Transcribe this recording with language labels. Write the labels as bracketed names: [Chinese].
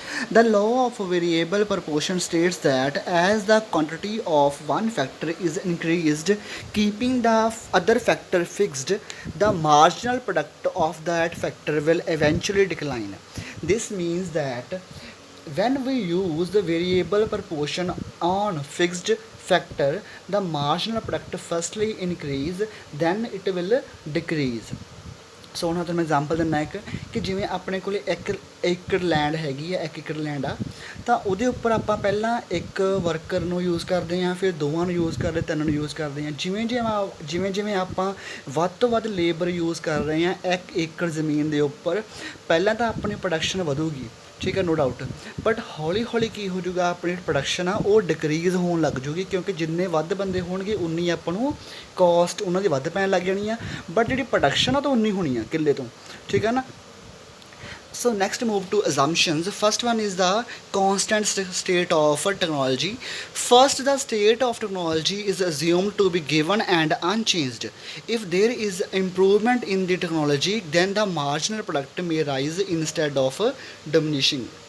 [English] The law of variable proportion states that as the quantity of one factor is increased, keeping the other factor fixed, the marginal product of that factor will eventually decline. This means that when we use the variable proportion on fixed factor, the marginal product firstly increase, then it will decrease. [Punjabi] ਸੋ ਹੁਣ ਤੁਹਾਨੂੰ ਮੈਂ example ਦਿੰਦਾ ਇੱਕ ਕਿ ਜਿਵੇਂ ਆਪਣੇ ਕੋਲ 1 ਏਕੜ ਲੈਂਡ ਹੈਗੀ ਆ 1 ਏਕੜ ਲੈਂਡ ਆ ਤਾਂ ਉਹਦੇ ਉੱਪਰ ਆਪਾਂ ਪਹਿਲਾਂ ਇੱਕ ਵਰਕਰ ਨੂੰ ਯੂਜ਼ ਕਰਦੇ ਹਾਂ, ਫਿਰ ਦੋਵਾਂ ਨੂੰ ਯੂਜ਼ ਕਰਦੇ, ਤਿੰਨ ਨੂੰ ਯੂਜ਼ ਕਰਦੇ ਹਾਂ। ਜਿਵੇਂ ਆਪਾਂ ਵੱਧ ਤੋਂ ਵੱਧ ਲੇਬਰ ਯੂਜ਼ ਕਰ ਰਹੇ ਹਾਂ 1 ਏਕੜ ਜ਼ਮੀਨ ਦੇ ਉੱਪਰ, ਪਹਿਲਾਂ ਤਾਂ ਆਪਣੀ ਪ੍ਰੋਡਕਸ਼ਨ ਵਧੂਗੀ, ਠੀਕ ਹੈ, [English] No doubt. [Punjabi] ਬਟ ਹੌਲੀ ਹੌਲੀ ਕੀ ਹੋ ਜਾਊਗਾ, ਆਪਣੀ ਪ੍ਰੋਡਕਸ਼ਨ ਆ ਉਹ ਡਿਕਰੀਜ਼ ਹੋਣ ਲੱਗ ਜੂਗੀ, ਕਿਉਂਕਿ ਜਿੰਨੇ ਵੱਧ ਬੰਦੇ ਹੋਣਗੇ ਉਨੀ ਆਪਾਂ ਨੂੰ ਕੋਸਟ ਉਹਨਾਂ ਦੀ ਵੱਧ ਪੈਣ ਲੱਗ ਜਾਣੀ ਆ, ਬਟ ਜਿਹੜੀ ਪ੍ਰੋਡਕਸ਼ਨ ਆ ਤਾਂ ਉਨੀ ਹੋਣੀ ਆ ਕਿੱਲੇ ਤੋਂ, ਠੀਕ ਹੈ ਨਾ। [English] So next move to assumptions. First one is the constant state of technology. First, the state of technology is assumed to be given and unchanged. If there is improvement in the technology, then the marginal product may rise instead of diminishing.